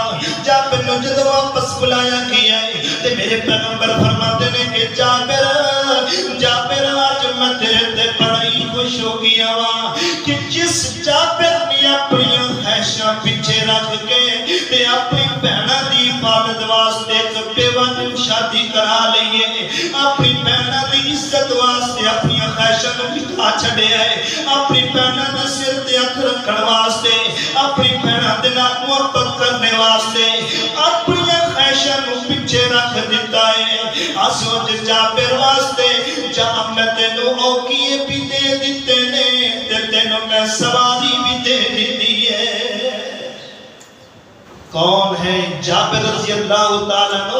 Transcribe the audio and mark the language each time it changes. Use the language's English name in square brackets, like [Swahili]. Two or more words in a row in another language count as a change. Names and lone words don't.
[Punjabi] جابر نو جدو واپس بلایا گیا ہے تے میرے پیغمبر فرماتے نے کہ جابر آج میں تیرے تے بڑا ہی خوش ہو گیا وا کہ جس جابر نے اپنی خواہشاں پیچھے رکھ کے تے اپنی بہناں دی حفاظت واسطے ایک بیوہ نال شادی کرا لئی ہے، اپنی بہناں دی عزت واسطے اپنی خواہشاں نوں مٹا چھڈیا ہے، اپنی بہناں دے سر تے ہاتھ رکھن واسطے، اپنی بہناں دے نال محبت کرنے واسطے اپنی خواہشاں نوں پیچھے رکھ دیتا ہے۔ آسوچ جابر واسطے جہاں میں تینوں اوکیے بھی دے دیتے نے تے تینوں میں سواری بھی دے دیتی ہے۔ [Urdu] کون ہے جابر [Arabic] رضی اللہ تعالیٰ عنہ؟